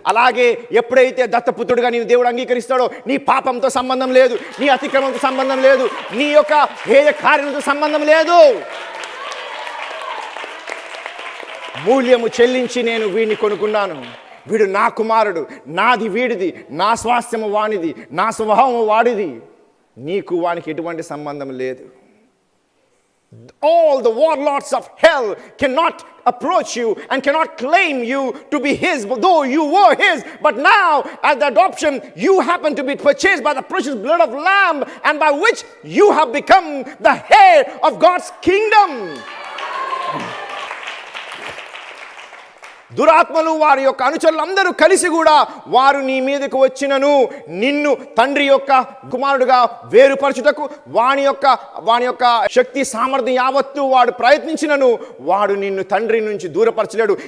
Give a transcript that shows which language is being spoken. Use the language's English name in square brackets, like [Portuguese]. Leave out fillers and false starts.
[Telugu] అలాగే ఎప్పుడైతే దత్తపుత్రుడిగా నేను దేవుడు అంగీకరిస్తాడో నీ పాపంతో సంబంధం లేదు, నీ అతిక్రమంతో సంబంధం లేదు, నీ యొక్క హేయ కార్యంతో సంబంధం లేదు. మూల్యము చెల్లించి నేను వీడిని కొనుక్కున్నాను. వీడు నా కుమారుడు, నాది వీడిది, నా స్వాస్థ్యము వానిది, నా స్వభావము వాడిది. నీకు వానికి ఎటువంటి సంబంధం లేదు. [English] All the warlords of hell cannot approach you and cannot claim you to be his, though you were his. But now, at the adoption, you happen to be purchased by the precious blood of Lamb, and by which you have become the heir of God's kingdom. [Telugu] దురాత్మలు వారి యొక్క అనుచరులు అందరూ కలిసి కూడా వారు నీ మీదకు వచ్చినను నిన్ను తండ్రి యొక్క కుమారుడుగా వేరుపరచుటకు వాని యొక్క శక్తి సామర్థ్యం యావత్తు వాడు ప్రయత్నించినను వాడు నిన్ను తండ్రి నుంచి దూరపరచలేడు.